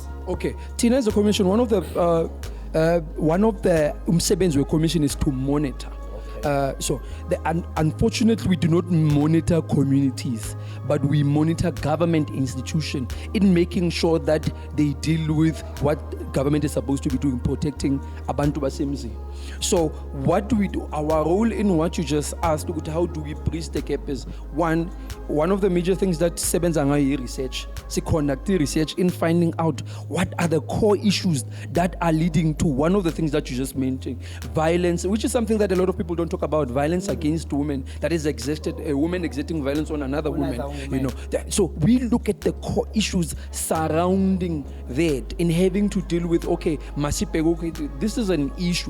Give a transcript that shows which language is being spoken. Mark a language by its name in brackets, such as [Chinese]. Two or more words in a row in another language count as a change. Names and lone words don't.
[English] Okay, Tina, as a commission, one of the umsebenzi we commission is to monitor. Unfortunately, we do not monitor communities, but we monitor government institutions in making sure that they deal with what government is supposed to be doing, protecting [Zulu] abantu basemzi. [English] So what do we do? Our role in what you just asked, how do we bridge the gap, is one of the major things that [Zulu] sebenza ngayo [English] research. We conduct research in finding out what are the core issues that are leading to one of the things that you just mentioned, violence, which is something that a lot of people don't talk about, violence against women, that is a woman exerting violence on another woman. You know, so we look at the core issues surrounding that, in having to deal with, okay, this is an issue.